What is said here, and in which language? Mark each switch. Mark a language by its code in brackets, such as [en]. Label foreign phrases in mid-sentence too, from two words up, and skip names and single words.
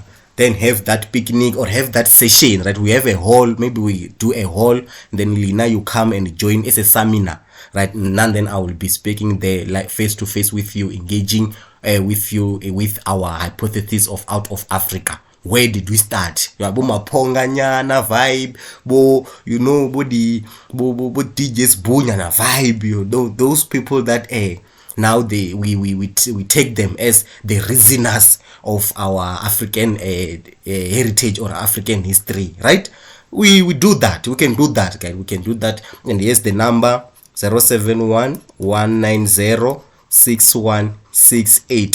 [en] Then have that picnic or have that session, right? We have a hall, maybe we do a hall, then Lina, you come and join as a seminar, right? And then I will be speaking there, like face to face with you, engaging with you with our hypothesis of out of Africa. Where did we start? [tn] Bo maponga nyana [en] vibe, you know, [tn] bo DJs nyana [en] vibe, you know, those people that now we take them as the reasoners of our African heritage or African history, right? We do that. We can do that, guys. We can do that. And here's the number 071-190-6168.